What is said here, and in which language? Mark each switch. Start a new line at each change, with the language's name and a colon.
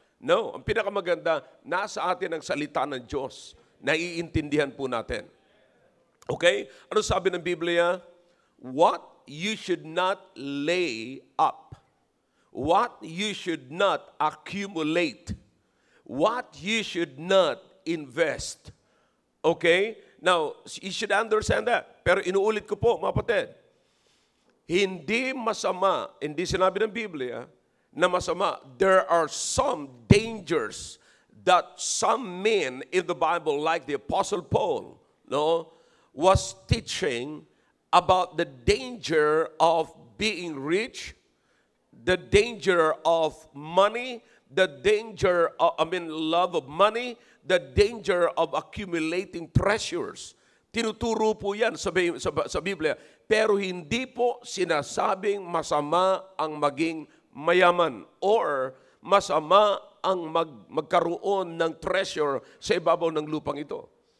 Filipino: No, ang pinakamaganda, nasa atin ang salita ng Diyos. Naiintindihan po natin. Okay? Ano sabi ng Biblia?
English: What you should not lay up. what you should not accumulate, what you should not invest. Okay? Now, you should understand that.
Filipino: Pero inuulit ko po, mga kapatid, hindi masama, hindi sinabi ng Biblia na masama.
English: There are some dangers that some men in the Bible, like the Apostle Paul, was teaching about the danger of being rich, the danger of money, the danger of, love of money, the danger of accumulating treasures.
Filipino: Tinuturo po yan sa Biblia. Pero hindi po sinasabing masama ang maging mayaman or masama ang magkaroon ng treasure sa ibabaw ng lupang ito.